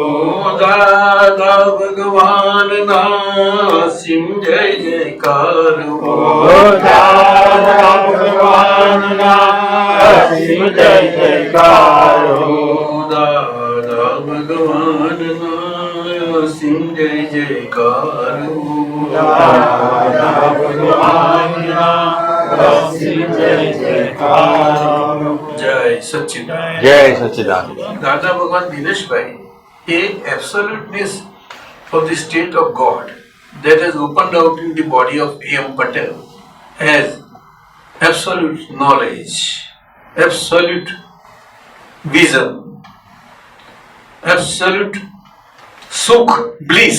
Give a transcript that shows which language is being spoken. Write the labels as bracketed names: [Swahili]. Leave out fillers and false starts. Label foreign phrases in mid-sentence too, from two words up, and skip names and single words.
[Gujarati] Dada Bhagavan સિમ જય જયકાર હો. Dada Bhagavan સિમ જય જયકાર હો. Dada Bhagavan અસીમ જય જયકાર દાદા ભગવાનના અસીમ જય જયકાર. જય સચ્ચિદાનંદ. જય સચ્ચિદાનંદ. [English] દાદા ભગવાન દિનેશભાઈ એ એબ્સોલ્યુટનેસ of the state of God that has opened out in the body of A.M. Patel as absolute knowledge, absolute vision, absolute sukh, bliss.